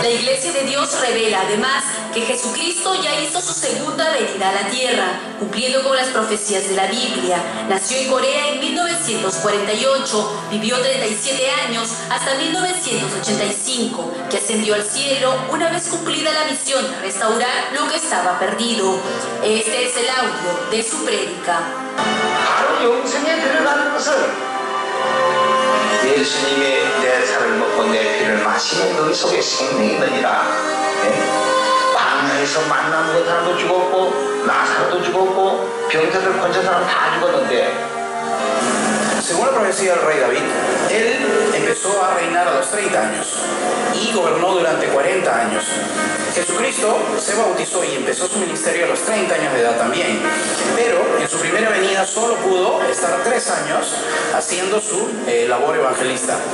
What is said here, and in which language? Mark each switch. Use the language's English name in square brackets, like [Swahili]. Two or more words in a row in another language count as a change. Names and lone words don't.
[Spanish] La Iglesia de Dios revela además que Jesucristo ya hizo su segunda venida a la tierra, cumpliendo con las profecías de la Biblia. Nació en Corea en 1948, vivió 37 años hasta 1985, que ascendió al cielo una vez cumplida la misión de restaurar lo que estaba perdido. Este es el audio de su prédica. [Korean] 예수님의 내 살을 먹고 내 피를 마시는 너희 속에 생명이 있느니라. 광야에서 만나 먹은 사람도 죽었고 나사로도 죽었고 병자들 건진 사람 다 죽었는데. [Spanish] Según la profecía del rey David, él empezó a reinar a los 30 años y gobernó durante 40 años. Jesucristo se bautizó y empezó su ministerio a los 30 años de edad también, pero en su primera venida solo pudo estar 3 años haciendo su labor evangelista.